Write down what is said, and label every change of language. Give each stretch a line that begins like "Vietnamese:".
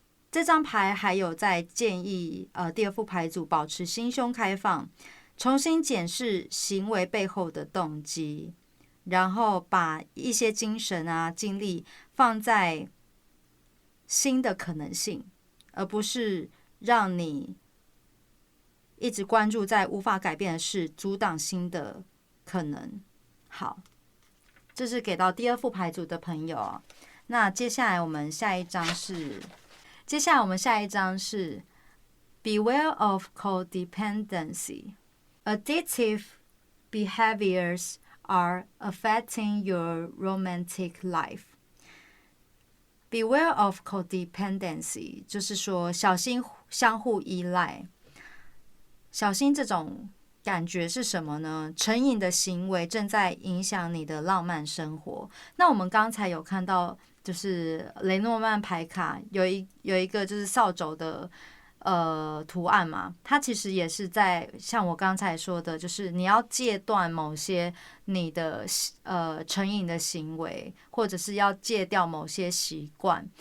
Chinese: 这张牌还有在建议第二副牌组保持心胸开放，重新检视行为背后的动机，然后把一些精神啊精力放在新的可能性，而不是让你一直关注在无法改变的事，阻挡新的可能。好，这是给到第二副牌组的朋友哦。那接下来我们下一张是
English: Beware of codependency. Addictive behaviors are affecting your romantic life. Beware of codependency
Chinese: 就是说小心相互依赖。小心这种感觉是什么呢？成瘾的行为正在影响你的浪漫生活。那我们刚才有看到，就是雷诺曼牌卡有一个就是扫帚的图案嘛，它其实也是在像我刚才说的，就是你要戒断某些你的成瘾的行为，或者是要戒掉某些习惯。